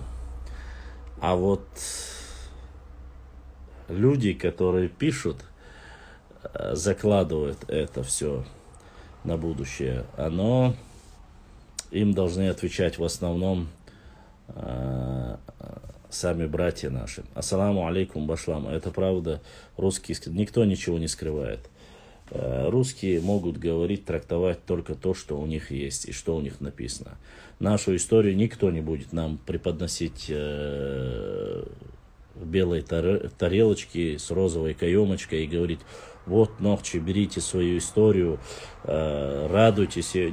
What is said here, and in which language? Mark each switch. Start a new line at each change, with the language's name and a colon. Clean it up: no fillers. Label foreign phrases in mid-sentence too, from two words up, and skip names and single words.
Russian: А вот люди, которые пишут, закладывают это все на будущее, им должны отвечать в основном сами братья наши.
Arabic: السلام عليكم башлам.
Russian: Это правда, русские, никто ничего не скрывает. Русские могут говорить, трактовать только то, что у них есть и что у них написано. Нашу историю никто не будет нам преподносить в белой тарелочке с розовой каемочкой и говорить: вот, ногчи, берите свою историю, радуйтесь ее.